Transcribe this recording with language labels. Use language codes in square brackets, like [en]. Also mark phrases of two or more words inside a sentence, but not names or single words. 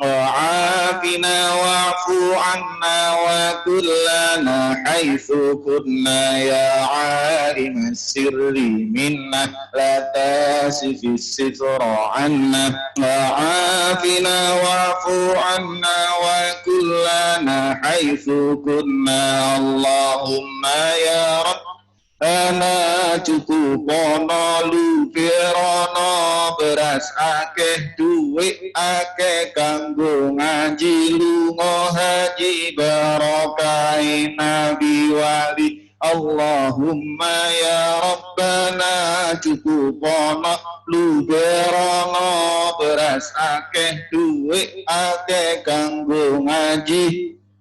[ar] وعافنا واعفو عنا وكلنا حيث كنا يا عالم السر منا لا تاسف الستر عنا وعافنا واعفو عنا وكلنا حيث كنا اللهم يا [jv] رب ana cukupono lupirono beras akeh duit akeh kanggo ngaji lunga haji barokai nabi wali [ar] اللهم يا ربنا [jv] cukupono lupirono beras akeh duit akeh kanggo ngaji